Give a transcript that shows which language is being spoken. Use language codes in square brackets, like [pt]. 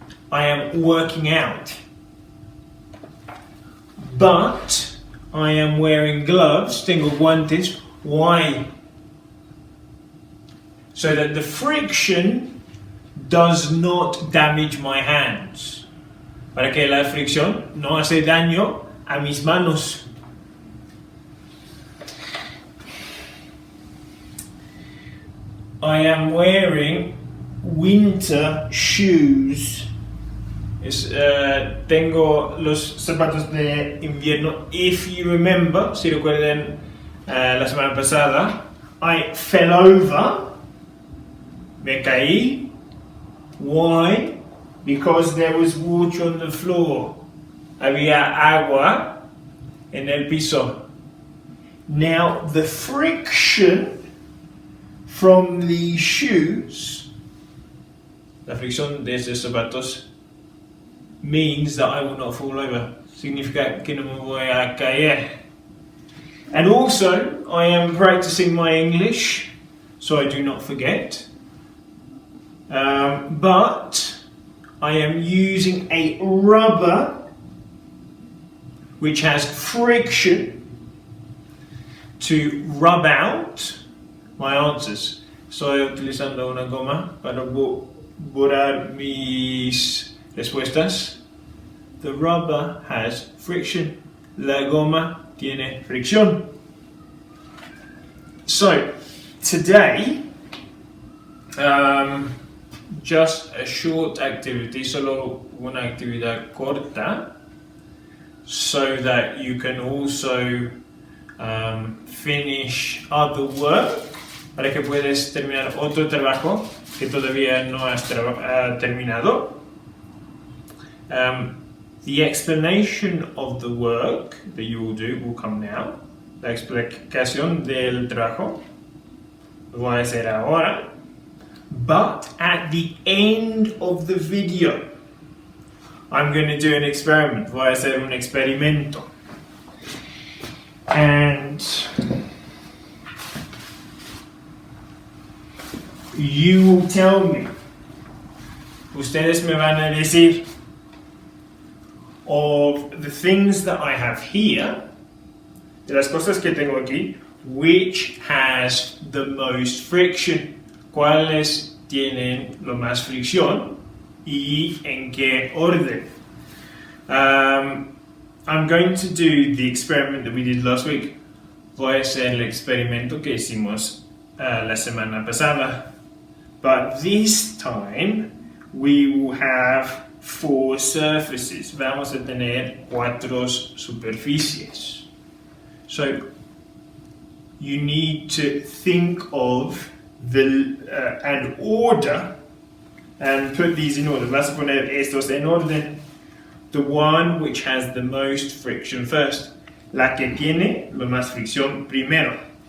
[en] I am working out, but I am wearing gloves, [es] tengo guantes. [en] Why? So that the friction does not damage my hands. [es] Para que la fricción no hace daño a mis manos. [en] I am wearing winter shoes. [es] Tengo los zapatos de invierno. [en] If you remember, [es] si recuerden la semana pasada, [en] I fell over. [es] Me caí. [en] Why? Because there was water on the floor. [es] Había agua en el piso. [en] Now the friction from the shoes, [es] la fricción de estos zapatos, [en] means that I will not fall over. [es] Significa que no me voy a caer. [en] And also, I am practicing my English, so I do not forget. But I am using a rubber which has friction to rub out my answers. [es] Estoy utilizando una goma para borrar mis respuestas. [en] The rubber has friction. [es] La goma tiene fricción. [en] So, today, just a short activity, [es] solo una actividad corta, [en] so that you can also finish other work, [es] para que puedas terminar otro trabajo que todavía no has terminado. [en] The explanation of the work that you will do will come now. [es] La explicación del trabajo lo voy a hacer ahora. [en] But at the end of the video, I'm going to do an experiment. [es] Voy a hacer un experimento. [en] And you will tell me, [es] ustedes me van a decir, [en] of the things that I have here, [es] de las cosas que tengo aquí, [en] which has the most friction. [es] ¿Cuáles tienen lo más fricción y en qué orden? [en] I'm going to do the experiment that we did last week. [es] Voy a hacer el experimento que hicimos la semana pasada. [en] But this time we will have 4 surfaces. [es] Vamos a tener 4 superficies. [en] So you need to think of an order and put these in order. [es] Vas a poner estos en orden. [en] The one which has the most friction first. [es] La que tiene lo más fricción primero.